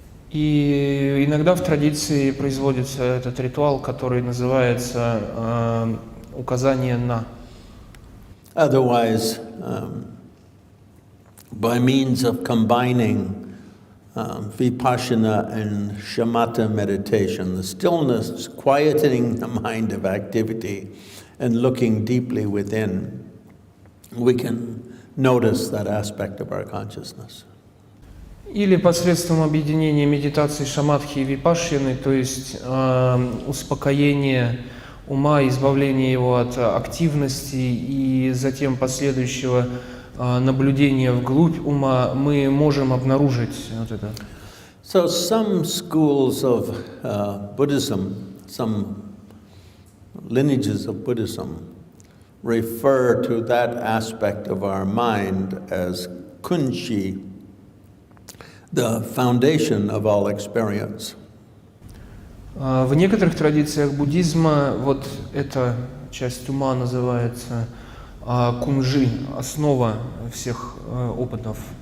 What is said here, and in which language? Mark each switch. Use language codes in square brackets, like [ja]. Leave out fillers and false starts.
[ru] И иногда в традиции производится этот ритуал, который называется указание на. [en] Otherwise, by means of combining vipassana and shamatha meditation, the stillness, quietening the mind of activity and looking deeply within, we can notice that aspect of our consciousness. [ru] Или посредством объединения медитации шаматхи и випашшаны, то есть успокоения ума, избавления его от активности и затем последующего наблюдения вглубь ума, мы можем обнаружить вот это. [en] So some schools of Buddhism, some lineages of Buddhism, refer to that aspect of our mind as kunshi, the foundation of all experience. [ru] В некоторых традициях буддизма вот эта часть ума называется кунжи, основа всех опытов.